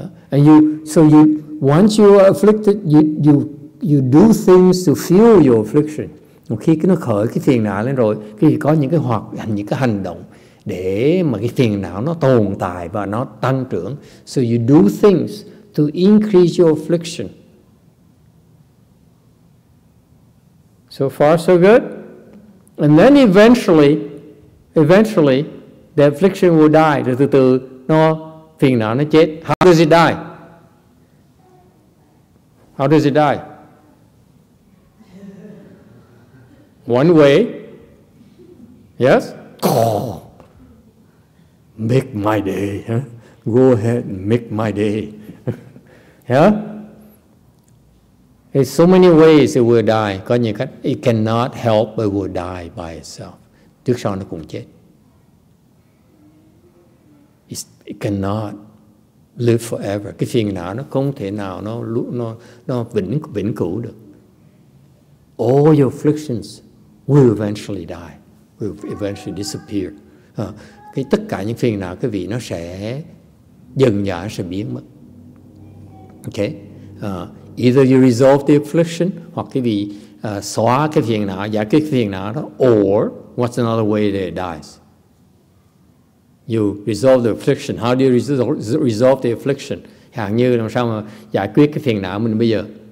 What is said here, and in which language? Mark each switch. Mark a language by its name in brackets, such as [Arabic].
[English] And once you are afflicted, you do things to fuel your affliction. [Vietnamese] Một khi nó khởi cái phiền não lên rồi, khi có những cái hành động để mà cái phiền não nó tồn tại và nó tăng trưởng. [English] So you do things to increase your affliction. So far so good. And then eventually the affliction will die. [Vietnamese] Rồi từ từ phiền não nó chết. [English] How does it die? How does it die? One way. Yes? Oh, make my day. Huh? Go ahead and make my day. Yeah? There's so many ways it will die. [Vietnamese] Có nhiều cách. [English] It cannot help but will die by itself. [Vietnamese] Trước sau nó cũng chết. [English] It cannot live forever. [Vietnamese] Cái phiền não nó không thể nào nó vĩnh cửu được. [English] All your afflictions will eventually die, will eventually disappear. [Vietnamese] Cái tất cả những phiền não, cái vị nó sẽ dần dà sẽ biến mất. Okay? [English] Either you resolve the affliction, [Vietnamese] hoặc cái vị xóa cái phiền não, giải quyết phiền não đó, [English] or what's another way that it dies? You resolve the affliction. How do you resolve the affliction? [Vietnamese] Hạng như làm sao mà giải quyết cái phiền não mình bây giờ?